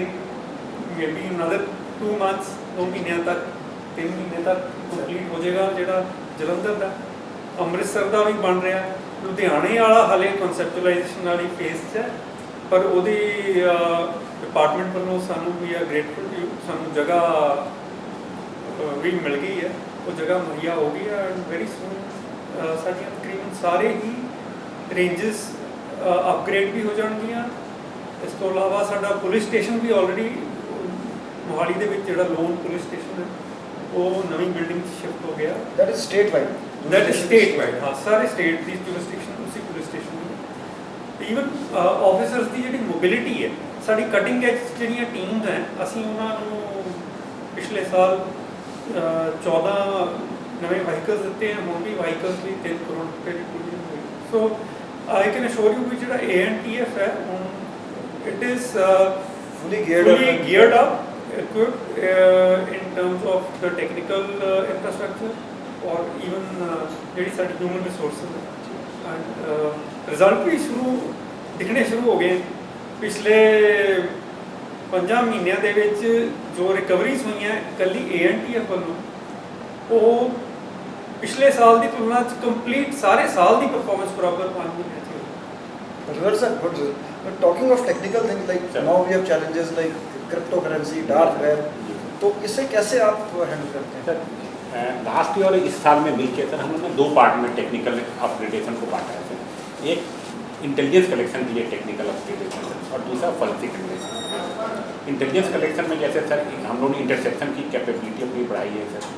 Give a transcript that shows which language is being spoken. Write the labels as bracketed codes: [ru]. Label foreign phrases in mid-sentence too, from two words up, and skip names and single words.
[pa] ਇਹ [en] maybe another 2 months [pa] 2 ਮਹੀਨਿਆਂ ਤੱਕ 3 ਮਹੀਨੇ ਤੱਕ ਕੰਪਲੀਟ ਹੋ ਜਾਏਗਾ ਜਿਹੜਾ ਜਲੰਧਰ ਦਾ, ਅੰਮ੍ਰਿਤਸਰ ਦਾ ਵੀ ਬਣ ਰਿਹਾ, ਲੁਧਿਆਣੇ ਵਾਲਾ ਹਾਲੇ ਕਨਸੈਪਚੁਅਲਾਈਜੇਸ਼ਨ ਵਾਲੀ ਫੇਸ 'ਚ ਹੈ, ਪਰ ਉਹਦੀ ਡਿਪਾਰਟਮੈਂਟ ਵੱਲੋਂ ਸਾਨੂੰ ਵੀ ਆ ਗ੍ਰੇਟਫੁਲ ਕਿ ਸਾਨੂੰ ਜਗ੍ਹਾ ਵੀ ਮਿਲ ਗਈ ਹੈ, ਉਹ ਜਗ੍ਹਾ ਮੁਹੱਈਆ ਹੋ ਗਈ ਹੈ [en] and very soon [pa] ਸਾਡੀਆਂ ਤਕਰੀਬਨ ਸਾਰੇ ਹੀ [en] ranges upgrade [pa] ਵੀ ਹੋ ਜਾਣਗੀਆਂ। ਇਸ ਤੋਂ ਇਲਾਵਾ ਸਾਡਾ [en] police station [pa] ਵੀ ਆਲਰੇਡੀ ਮੋਹਾਲੀ ਦੇ ਵਿੱਚ ਜਿਹੜਾ ਲੋਨ [en] police station [pa] ਹੈ ਉਹ ਨਵੀਂ ਬਿਲਡਿੰਗ 'ਚ ਸ਼ਿਫਟ ਹੋ ਗਿਆ। [en] that is state wide, that is state wide, [hi] हाँ सारे स्टेट [pa] ਦੀ ਜੁਰਿਸਡਿਕਸ਼ਨ ਉਸੇ [en] police station [pa] ਦੀ। [en] even officers [pa] ਦੀ ਜਿਹੜੀ ਮੋਬਿਲਿਟੀ ਹੈ, ਸਾਡੀ [en] cutting edge [pa] ਜਿਹੜੀਆਂ ਟੀਮਸ ਹੈ, ਅਸੀਂ ਉਹਨਾਂ ਨੂੰ ਪਿਛਲੇ ਸਾਲ 14 ਨਵੇਂ ਵਾਹੀਕਲਸ ਦਿੱਤੇ हैं, ਹੁਣ ਵੀ ਵਾਹੀਕਲਸ ਲਈ 3 ਕਰੋੜ ਰੁਪਏ ਦੀ ਪੂਰੀ ਹੋਈ। [en] so I can assure you [pa] ਕਿ ਜਿਹੜਾ ANTF ਹੈ ਹੁਣ [en] it is fully geared up, equipped in terms of the technical infrastructure or even [pa] ਜਿਹੜੀ ਸਾਡੀ [en] human resources ਹੈ and result [pa] ਵੀ ਦਿਖਣੇ ਸ਼ੁਰੂ ਹੋ ਗਏ। ਪਿਛਲੇ 5 ਮਹੀਨਿਆਂ ਦੇ ਵਿੱਚ ਜੋ ਰਿਕਵਰੀਜ਼ ਹੋਈਆਂ ਇਕੱਲੀ ANTF ਵੱਲੋਂ, ਉਹ ਪਿਛਲੇ ਸਾਲ ਦੀ ਤੁਲਨਾ 'ਚ ਕੰਪਲੀਟ ਸਾਰੇ ਸਾਲ ਦੀ ਪਰਫਾਰਮੈਂਸ ਬਰਾਬਰ 5 ਮਹੀਨਿਆਂ 'ਚ ਹੋਈ। [en] Results are good. But talking of technical things, like now we have challenges like cryptocurrency, dark web. [hi] तो इसे कैसे आप हैंडल करते हैं? सर [en] last year [hi] और इस साल में मिलकर सर हम लोगों ने 2 पार्ट में [en] technical upgradation [hi] को बांटा है सर। एक [en] intelligence collection [hi] के लिए [en] technical upgradation [hi] सर, और दूसरा [en] forensic analysis. intelligence collection [hi] में जैसे सर हम लोगों ने इंटरसेप्शन की कैपेबिलिटी अपनी बढ़ाई है सर।